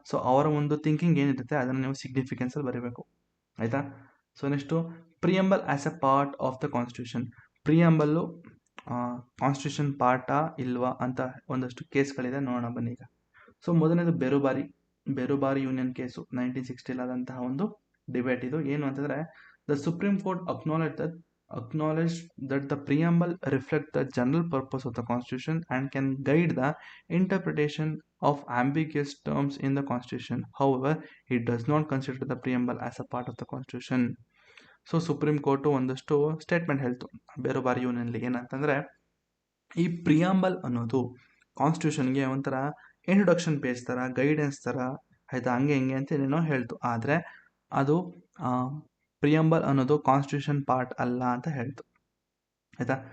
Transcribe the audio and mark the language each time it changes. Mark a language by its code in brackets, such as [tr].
[kn] So ಅವರ ಒಂದು thinking ಏನಿರುತ್ತೆ ಅದನ್ನು ನೀವು ಸಿಗ್ನಿಫಿಕೆನ್ಸಲ್ಲಿ ಬರೀಬೇಕು, ಆಯಿತಾ. [en] So next preamble as a part of the constitution. [kn] ಪ್ರಿಯಂಬಲ್ಲು constitution ಪಾರ್ಟಾ ಇಲ್ವಾ ಅಂತ ಒಂದಷ್ಟು ಕೇಸ್ಗಳಿದೆ, ನೋಡೋಣ ಬನ್ನಿ ಈಗ. ಸೊ ಮೊದಲನೇದು ಬೇರುಬಾರಿ ಯೂನಿಯನ್ ಕೇಸು 1960 ಆದಂತಹ ಒಂದು ಡಿಬೇಟ್. ಇದು ಏನು ಅಂತಂದರೆ, [en] The supreme court acknowledged that the preamble reflects the general purpose of the constitution and can guide the interpretation of ambiguous terms in the constitution. However, it does not consider the preamble as a part of the constitution. [kn] So supreme court ಒಂದಷ್ಟು statement ಹೇಳ್ತು ಬೇರುಬಾರಿ ಯೂನಿಯನ್ಲಿ, ಏನಂತಂದರೆ ಈ preamble ಅನ್ನೋದು ಕಾನ್ಸ್ಟಿಟ್ಯೂಷನ್ಗೆ ಒಂಥರ introduction page ಥರ, guidance ಥರ, ಆಯಿತಾ, ಹಂಗೆ ಹಿಂಗೆ ಅಂತ ಏನೇನೋ ಹೇಳ್ತು. ಆದರೆ ಅದು ಪ್ರಿಯಂಬಲ್ ಅನ್ನೋದು ಕಾನ್ಸ್ಟಿಟ್ಯೂಷನ್ ಪಾರ್ಟ್ ಅಲ್ಲ ಅಂತ ಹೇಳ್ತು, ಆಯಿತಾ.